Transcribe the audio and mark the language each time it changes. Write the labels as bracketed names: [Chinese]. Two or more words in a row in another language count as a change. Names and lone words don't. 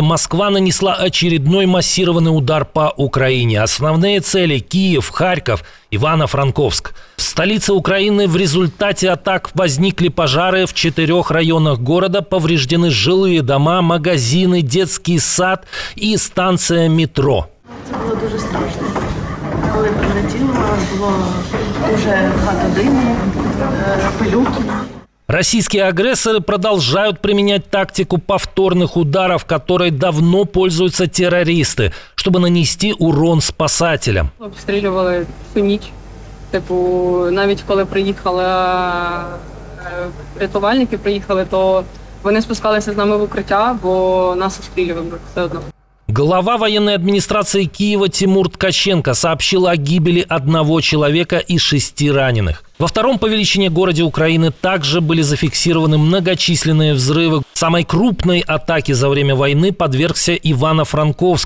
[Russian] Москва нанесла очередной массированный удар по Украине. Основные цели – Киев, Харьков, Ивано-Франковск. В столице Украины в результате атак возникли пожары в 4 районах города. Повреждены жилые дома, магазины, детский сад и станция метро. [Ukrainian] Це було дуже страшно. Коли прилетіло, було дуже багато диму, пилюки. [Russian] Российские агрессоры продолжают применять тактику повторных ударов, которой давно пользуются террористы, чтобы нанести урон спасателям. [Ukrainian] Обстрілювали всю ніч. Навіть коли приїхали рятувальники, то вони спускалися з нами в укриття, бо нас обстрілювали все одно. [Russian] Глава военной администрации Киева Тимур Ткаченко сообщил о гибели 1 человека и 6 раненых. Во втором по величине городе Украины также были зафиксированы многочисленные взрывы. Самой крупной атаке за время войны подвергся Ивано-Франковск.